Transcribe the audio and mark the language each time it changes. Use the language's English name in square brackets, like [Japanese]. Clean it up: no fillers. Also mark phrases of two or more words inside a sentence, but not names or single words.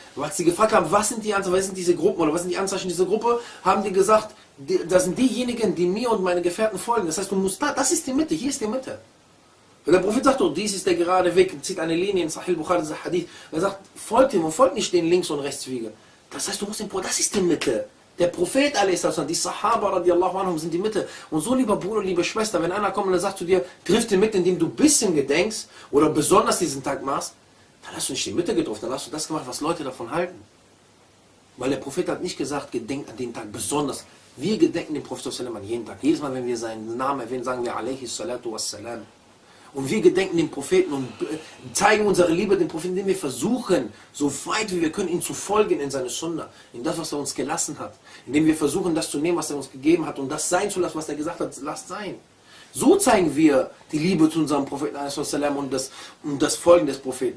[German] Und als sie gefragt haben, was sind diese Gruppen oder was sind die Anzeichen dieser Gruppe, haben die gesagt, das sind diejenigen, die mir und meine Gefährten folgen. Das heißt, du musst das ist die Mitte, hier ist die Mitte. Der Prophet sagt doch, dies ist der gerade Weg, zieht eine Linie in Sahih Bukhari, das Hadith. Er sagt, folgt ihm und folgt nicht den Links- und Rechtswege. Das heißt, du musst das ist die Mitte. Der Prophet, die Sahaba [Arabic] رضي الله عنهم [German] sind die Mitte. Und so, lieber Bruder, liebe Schwester, wenn einer kommt und er sagt zu dir, triff die Mitte, indem du ein bisschen gedenkst oder besonders diesen Tag machst, dann hast du nicht die Mitte getroffen, dann hast du das gemacht, was Leute davon halten. Weil der Prophet hat nicht gesagt, gedenkt an den Tag besonders. Wir gedenken den Prophet an jeden Tag. Jedes Mal, wenn wir seinen Namen erwähnen, sagen wir [Arabic] عليه الصلاة والسلام. [German] Und wir gedenken den Propheten und zeigen unsere Liebe dem Propheten, indem wir versuchen, so weit wie wir können, ihm zu folgen in seine Sunna, in das, was er uns gelassen hat. Indem wir versuchen, das zu nehmen, was er uns gegeben hat und das sein zu lassen, was er gesagt hat, lasst sein. So zeigen wir die Liebe zu unserem Propheten und das Folgen des Propheten.